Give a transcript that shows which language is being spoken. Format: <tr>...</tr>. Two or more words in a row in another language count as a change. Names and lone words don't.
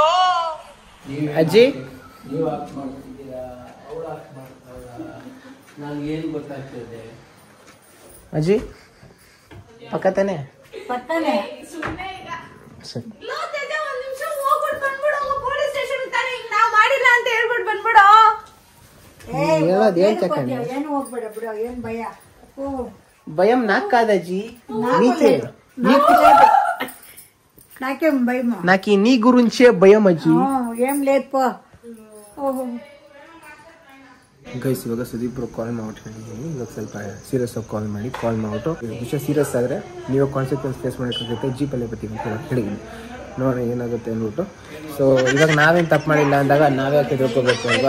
<kn>ಅಜ್ಜಿ ಅಜ್ಜಿ ಪಕ್ಕ ತಾನೆ? ಪಕ್ಕನೆ ಸರಿ ಹೇಳೋದು ಏನ್ ತಕೊಂಡಿ? ಏನು ಹೋಗ್ಬೇಡ ಬಿಡು, ಏನ್ ಭಯ?</kn> <te>భయం నాకు కాదజ్జి, నీకే. నాకేం భయం? నాకు నీ గురించే భయం అజ్జి. ఏం లేదు పో.</te> <kn>ಗೈಸ್ ಇವಾಗ ಸುದೀಪ್ ಕಾಲ್ ಮಾಡ್ಕೊಂಡಿದ್ದೀನಿ. ಇವಾಗ ಸ್ವಲ್ಪ ಸೀರಿಯಸ್ ಆಗಿ ಕಾಲ್ ಮಾಡ್ಬಿಟ್ಟು ವಿಷಯ ಸೀರಿಯಸ್ ಆದರೆ ನೀವು</kn> <en>consequence face</en> <kn>ಮಾಡೋಕ್ಕಾಗುತ್ತೆ, ಜೀಪಲ್ಲೇ ಬರ್ತೀವಿ ಅಂತ ಹೇಳಿದ್ದೀನಿ. ನೋಡಿ ಏನಾಗುತ್ತೆ ಅಂದ್ಬಿಟ್ಟು. ಸೊ ಇವಾಗ ನಾವೇನು ತಪ್ಪು ಮಾಡಿಲ್ಲ ಅಂದಾಗ ನಾವೇ ಯಾಕೆ ತಿಳ್ಕೊಬೇಕು ಅಲ್ವಾ.</kn>